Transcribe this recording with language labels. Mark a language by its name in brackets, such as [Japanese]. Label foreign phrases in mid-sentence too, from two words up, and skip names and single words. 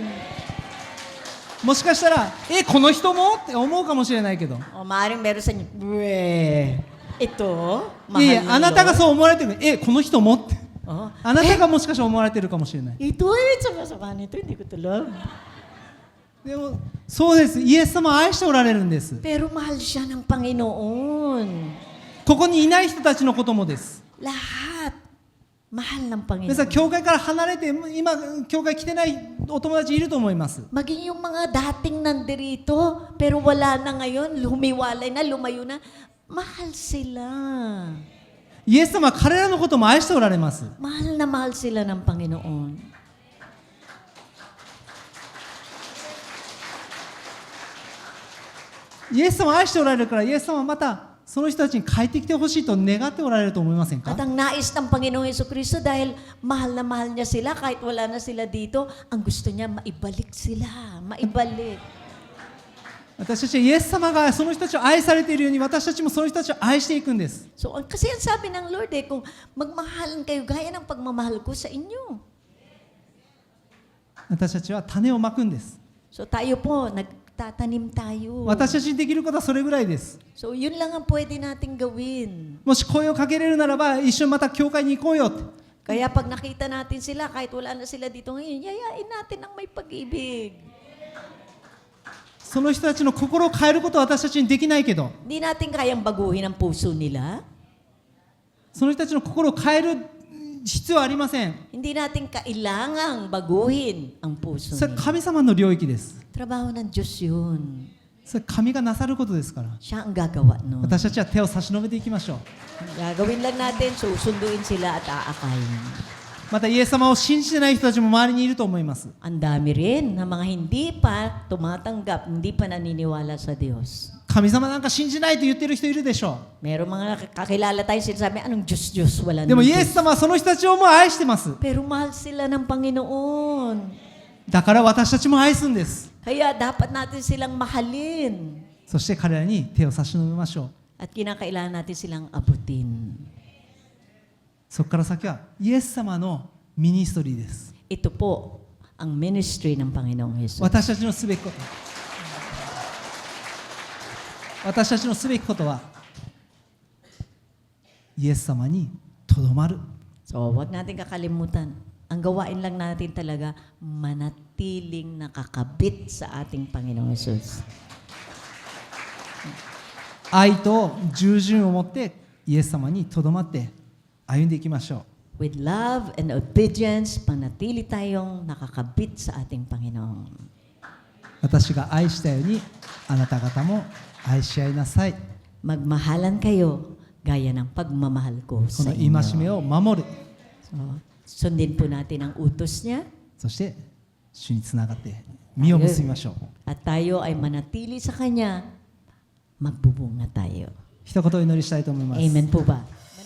[Japanese] もしかしたら、この人もって思うかもしれないけど。 [Filipino] O maaaring meron sa inyo, ito, [Japanese] いやい [Filipino] mahal [Japanese] や、あなたがそう思われてる。この人もって。 Oh, あなたがもしかしたら思われてるかもしれない。 [Filipino] ito sama nito, hindi ko tulog. [Japanese] でも、そうです。イエス様を愛しておられるんです。 [Filipino] Pero mahal siya ng Panginoon. [Japanese] ここにいない人たちのこともです。 [Filipino] Lahat, mahal ng [Japanese] 皆さん、 [Filipino] Panginoon. [Japanese] 教会から離れて、今、教会来てないお友達いると思います。 [Filipino] Maging yung mga dating nandirito, pero wala na ngayon, lumiwalay na, lumayo na, mahal sila. [Japanese] イエス様は彼らのことも愛しておられます。 [Filipino] Mahal na mahal sila ng Panginoon. [Japanese] イエス様を愛しておられるから、イエス様はまたその人たちに帰ってきてほしいと願っておられると思いませんか [Filipino] At ang nais ng Panginoong Jesucristo dahil mahal na mahal niya sila, kahit wala na sila dito, ang gusto niya maibalik sila, maibalik. [Japanese] 私たちはイエス様がその人たちを愛されているように、私たちもその人たちを愛していくんです。 [Filipino] So, kasi ang sabi ng Lord kung magmahalan kayo gaya ng pagmamahal ko sa inyo. [Japanese] 私たちは種をまくんです。 [Filipino] So, tayo po, nagtatanim tayo. [Japanese] 私たちにできることはそれぐらいです。 [Filipino] So, yun lang ang pwede nating gawin. [Japanese] もし声をかけれるならば、一緒にまた教会に行こうよって。 [Filipino] Kaya pag nakita natin sila, kahit wala na sila dito ngayon, yayain natin ang may pag-ibig. [Japanese] その人たちの心を変えることは私たちにできないけど、 [Filipino] Hindi natin kayang baguhin ang puso nila. [Japanese] その人たちの心を変える必要はありません。 [Filipino] Hindi natin kailangang baguhin ang puso [Japanese] それは [Filipino] nila. [Japanese] 神様の領域です。 [Filipino] Trabaho ng Diyos yun. [Japanese] それは神がなさることですから。 [Filipino] Siya ang gagawa nun. [Japanese] 私たちは手を差し伸べていきましょう。 [Filipino] Gagawin lang natin, susunduin sila at aakayin. [Japanese] またイエス様を信じてない人たちも周りにいると思います。 [Filipino] Ang dami rin na mga hindi pa tumatanggap, hindi pa naniniwala sa Diyos. [Japanese] 神様なんか信じないと言ってる人いるでしょ [Filipino] Meron mga kakilala tayo sinasabi, anong Diyos, wala [Japanese] う。でも [Filipino] nang [Japanese] イエ [Filipino] Diyos. [Japanese] ス様はその人たちをもう愛してます。 [Filipino] Pero mahal sila ng Panginoon. [Japanese] だから私たちも愛すんです。 [Filipino] Kaya dapat natin silang mahalin. [Japanese] そして彼らに手を差し伸べましょう。 [Filipino] At kinakailangan natin silang abutin. [Japanese] そこから先はイエス様のミニストリーです。 [Filipino] Ito po ang ministry ng Panginoong Jesus. [Japanese] 私たちのすべきこと。私たちのすべきことはイエス様にとどまる。 [Filipino] So, wag natin kakalimutan. Ang gawain lang natin talaga, manatiling nakakabit sa ating Panginoong Jesus. [Japanese] 愛と従順を持ってイエス様にとどまって歩んでいきましょう。 [English] With love and obedience, [Filipino] panatili tayong nakakabit sa ating Panginoon. [Japanese] 私が愛したようにあなた方も愛し合いなさい。 [Filipino] Magmahalan kayo gaya ng pagmamahal ko [Japanese] こ [Filipino] sa [Japanese] の戒め [Filipino] inyo. [Japanese] を守る。 [Filipino] So, sundin po natin ang utos niya [Japanese] そして主につながって実を結びましょう。 [Filipino] at tayo ay manatili sa Kanya, magbubunga tayo. [Japanese] 一言お祈りしたいと思います。 [Filipino] Amen po ba?